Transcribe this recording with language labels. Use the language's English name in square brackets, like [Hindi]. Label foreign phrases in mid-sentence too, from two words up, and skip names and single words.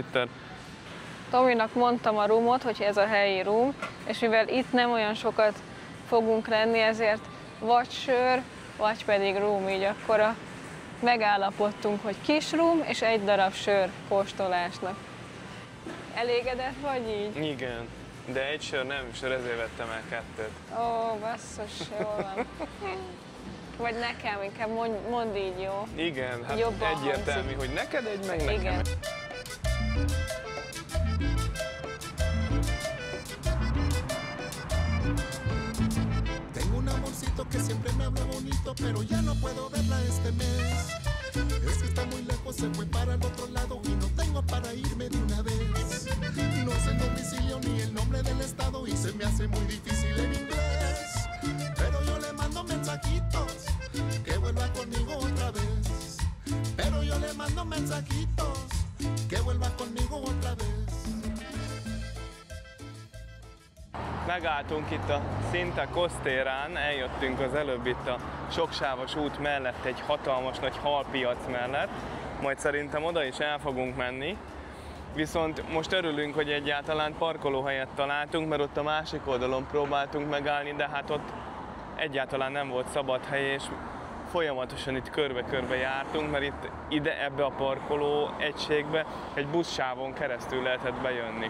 [Hungarian] Tominak mondtam a rumot, hogy ez a helyi rum, és mivel itt nem olyan sokat fogunk lenni, ezért vagy sör, vagy pedig rum, így akkor megállapodtunk, hogy kis rum és egy darab sör kóstolásnak. Elégedett vagy így? Igen, de egy sör nem sör, ezért vettem el kettőt. Ó, basszus, jól van. Vagy nekem, inkább mondd így, jó? Igen, hát Jobban egyértelmű, hangzik. hogy neked egy, meg nekem Igen. egy. [Spanish] Tengo un amorcito que siempre me habla bonito, pero ya no puedo verla este mes. Es que está muy lejos, se fue para el otro lado y no tengo para irme de una vez. No sé el domicilio ni el nombre del estado y se me hace muy difícil en inglés. Pero yo le mando mensajitos, que vuelva conmigo otra vez. Pero yo le mando mensajitos, que vuelva conmigo otra vez. [Hungarian] Megálltunk itt a Sinte Costérán, eljöttünk az előbb itt a soksávos út mellett, egy hatalmas nagy halpiac mellett, majd szerintem oda is el fogunk menni. Viszont most örülünk, hogy egyáltalán parkolóhelyet találtunk, mert ott a másik oldalon próbáltunk megállni, de hát ott egyáltalán nem volt szabad hely, és folyamatosan itt körbe-körbe jártunk, mert itt ide ebbe a parkoló egységbe egy buszsávon keresztül lehetett bejönni.